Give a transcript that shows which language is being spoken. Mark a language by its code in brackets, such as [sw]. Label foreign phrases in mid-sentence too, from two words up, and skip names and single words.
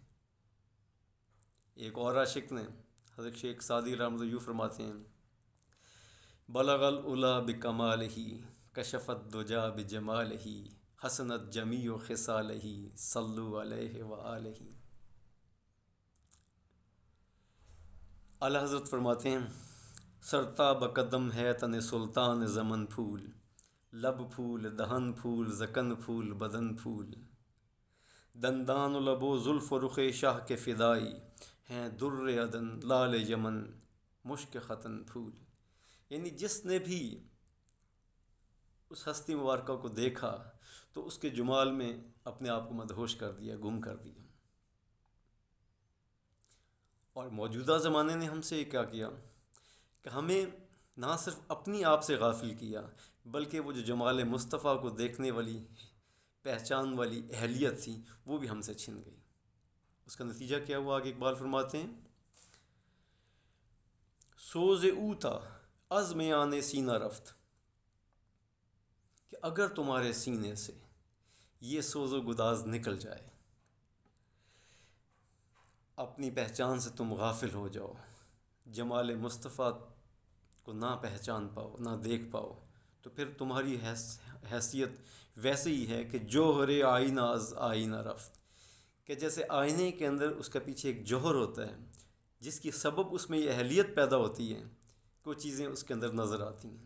[ur] ایک اور عاشق نے، حضرت شیخ سعدی [ar] رحمۃ اللہ [ur] یوں فرماتے ہیں [ar] بلغ العلا بکمالہ کشف الدجا بجمالہ حسنت جمیع خصالہ صلوا علیہ وآلہ۔ [ur] اعلیٰ حضرت فرماتے ہیں سرتا بقدم ہے تن سلطان زمن پھول، لب پھول دہن پھول زکن پھول بدن پھول، دندان و لب و زلف و رخ شاہ کے فدائی ہیں در عدن لال یمن مشک ختن پھول۔ یعنی جس نے بھی اس ہستی مبارکہ کو دیکھا تو اس کے جمال میں اپنے آپ کو مدہوش کر دیا، گم کر دیا۔ اور موجودہ زمانے نے ہم سے یہ کیا کیا کہ ہمیں نہ صرف اپنی آپ سے غافل کیا، بلکہ وہ جو جمال مصطفیٰ کو دیکھنے والی، پہچان والی اہلیت تھی وہ بھی ہم سے چھن گئی۔ اس کا نتیجہ کیا ہوا؟ آگے اقبال فرماتے ہیں [fa] سوز او تھا از میان سینہ رفت، [ur] کہ اگر تمہارے سینے سے یہ سوز و گداز نکل جائے، اپنی پہچان سے تم غافل ہو جاؤ، جمال مصطفیٰ کو نہ پہچان پاؤ، نہ دیکھ پاؤ، تو پھر تمہاری حیثیت ویسے ہی ہے کہ [fa] جوہر آئینہ از آئینہ رفت، [ur] کہ جیسے آئینے کے اندر اس کا پیچھے ایک جوہر ہوتا ہے جس کی سبب اس میں یہ اہلیت پیدا ہوتی ہے کہ وہ چیزیں اس کے اندر نظر آتی ہیں۔